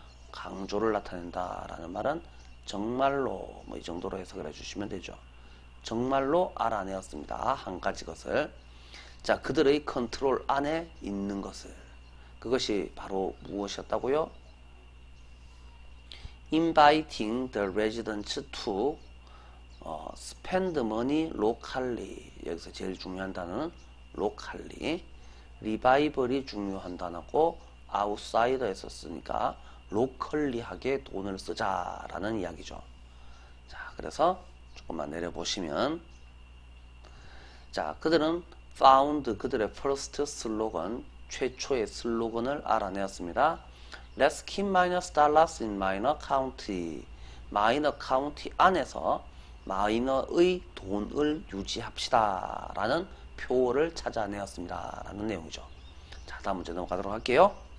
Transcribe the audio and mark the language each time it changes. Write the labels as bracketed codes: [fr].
[ko] 강조를 나타낸다라는 말은 정말로 뭐 이 정도로 해석을 해주시면 되죠. 정말로 알아내었습니다. 한 가지 것을. 자, 그들의 컨트롤 안에 있는 것을. 그것이 바로 무엇이었다고요? [en] Inviting the residents to spend money locally. [ko] 여기서 제일 중요한 단어는 locally. 리바이벌이 중요한 단어고 outsider에서 쓰니까 locally하게 돈을 쓰자라는 이야기죠. 자, 그래서 조금만 내려보시면, 자, 그들은 found 그들의 first 슬로건, 최초의 슬로건을 알아내었습니다. [en] Let's keep minus dollars in minor county. [ko] 마이너 카운티 안에서 마이너의 돈을 유지합시다 라는 표어를 찾아내었습니다 라는 내용이죠. 자, 다음 문제 넘어가도록 할게요.